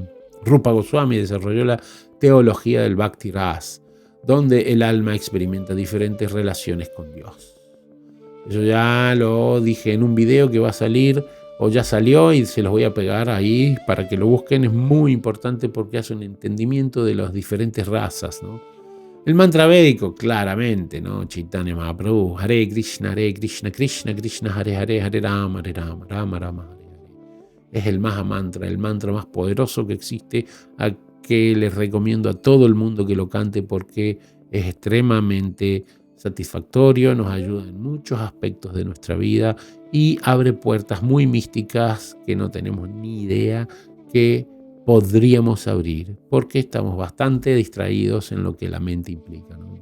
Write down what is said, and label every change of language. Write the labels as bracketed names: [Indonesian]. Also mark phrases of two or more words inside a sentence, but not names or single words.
[Spanish] Rupa Goswami desarrolló la teología del Bhakti Ras, donde el alma experimenta diferentes relaciones con Dios. Eso ya lo dije en un video que va a salir, o ya salió y se los voy a pegar ahí para que lo busquen. Es muy importante porque hace un entendimiento de las diferentes razas, ¿no? El mantra védico, claramente, ¿no? [Sanskrit] Chaitanya Mahaprabhu, Hare Krishna, Krishna Krishna, Hare Hare, Hare Rama, Rama Rama, Hare Hare. [Spanish] Es el Mahamantra, el mantra más poderoso que existe, a que les recomiendo a todo el mundo que lo cante porque es extremadamente satisfactorio, nos ayuda en muchos aspectos de nuestra vida y abre puertas muy místicas que no tenemos ni idea que podríamos abrir porque estamos bastante distraídos en lo que la mente implica, ¿no?